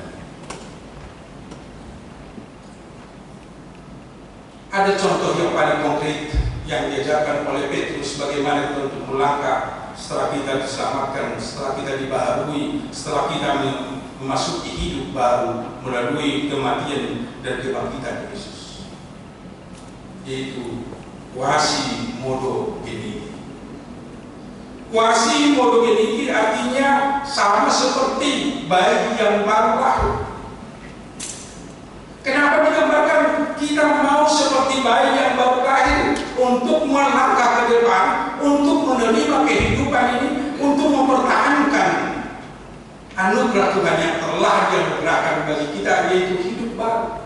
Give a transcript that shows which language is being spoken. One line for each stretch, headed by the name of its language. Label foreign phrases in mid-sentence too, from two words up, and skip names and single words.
Indonesian: Ada contoh yang paling konkret yang diajarkan oleh Petrus bagaimana kita untuk melangkah setelah kita diselamatkan, setelah kita dibaharui, setelah kita memasuki hidup baru melalui kematian dan kebangkitan Yesus, yaitu
Latin: quasi-modo geniti. Quasi-modo geniti
Indonesian: artinya sama seperti bayi yang baru lahir. Kenapa digambarkan kita mau seperti bayi yang baru lahir untuk melangkah ke depan, untuk menerima kehidupan ini, untuk mempertahankan anugerah Tuhan yang telah dianugerahkan bagi kita, yaitu hidup baru.